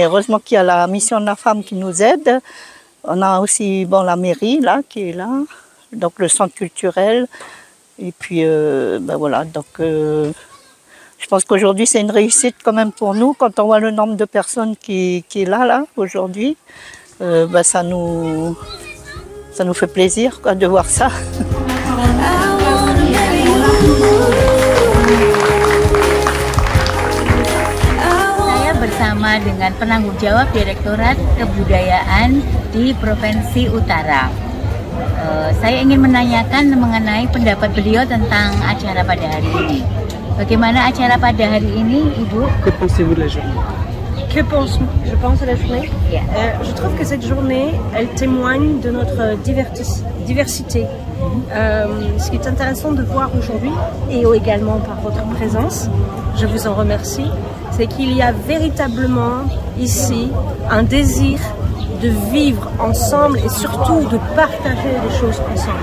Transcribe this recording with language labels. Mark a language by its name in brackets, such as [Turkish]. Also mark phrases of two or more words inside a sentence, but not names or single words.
[French] Heureusement qu'il y a la mission de la femme qui nous aide. On a aussi bon, la mairie là, qui est là, donc le centre culturel. Et puis ben voilà, donc je pense qu'aujourd'hui c'est une réussite quand même pour nous. Quand on voit le nombre de personnes qui est là aujourd'hui, ben ça nous fait plaisir quoi, de voir ça. [Indonesian] Bersama dengan penanggung jawab Direktorat Kebudayaan di Provinsi Utara. Saya ingin menanyakan mengenai pendapat beliau tentang acara pada hari ini. Bagaimana acara pada hari ini, Ibu? [French] Que pensez-vous de la journée? Que je pense à la journée? [English] Yeah. [French] Je trouve que cette journée, elle témoigne de notre diversité. Ce qui est intéressant de voir aujourd'hui, et également par votre présence, je vous en remercie, c'est qu'il y a véritablement ici un désir de vivre ensemble et surtout de partager les choses ensemble.